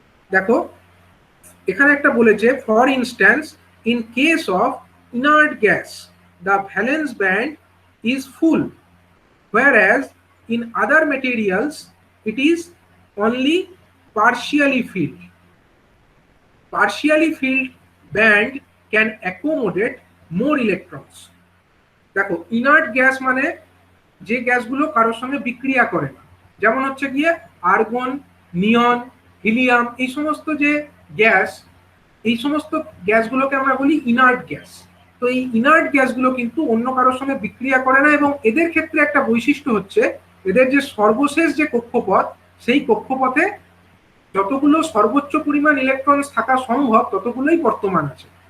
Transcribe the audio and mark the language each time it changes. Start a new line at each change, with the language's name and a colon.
Bangla: দেখো এখানে একটা বলেছে,
English: For instance in case of inert gas the valence band is full, whereas in other materials it is only partially filled. Partially filled band can accommodate more electrons.
Bangla: দেখো inert gas মানে যে গ্যাসগুলো কারোর সঙ্গে বিক্রিয়া করে না, যেমন হচ্ছে গিয়ে আর্গন, নিয়ন, হিলিয়াম, এই সমস্ত যে গ্যাস, এই সমস্ত গ্যাসগুলোকে আমরা বলি ইনার্ট গ্যাস। তো এই ইনার্ট গ্যাসগুলো কিন্তু অন্য কারোর সঙ্গে বিক্রিয়া করে না, এবং এদের ক্ষেত্রে একটা বৈশিষ্ট্য হচ্ছে এদের যে সর্বশেষ যে কক্ষপথ, সেই কক্ষপথে যতগুলো সর্বোচ্চ পরিমাণ ইলেকট্রন থাকা সম্ভব ততগুলোই বর্তমান আছে।